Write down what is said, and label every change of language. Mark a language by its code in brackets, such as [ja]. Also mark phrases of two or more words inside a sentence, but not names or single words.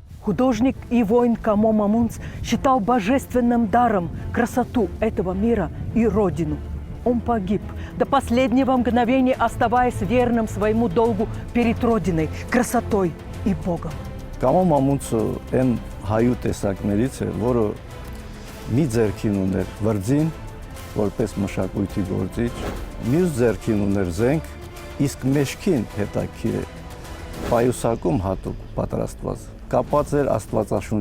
[ru] Художник и воин Камо Мамунц считал божественным даром красоту этого мира и родину. Он погиб, до последнего мгновения оставаясь верным своему долгу перед Родиной, красотой и Богом. [hy] Կամո Մամունցը այն հայու տեսակներից է, որը մի ձեռքին ուներ վրձին, որպես մշակույթի գործիչ, մյուս ձեռքին ուներ զենք, իսկ մեջքին հետաքրքիր է պայուսակում հատուկ պատրաստված, կապած էր Աստվածաշունչ։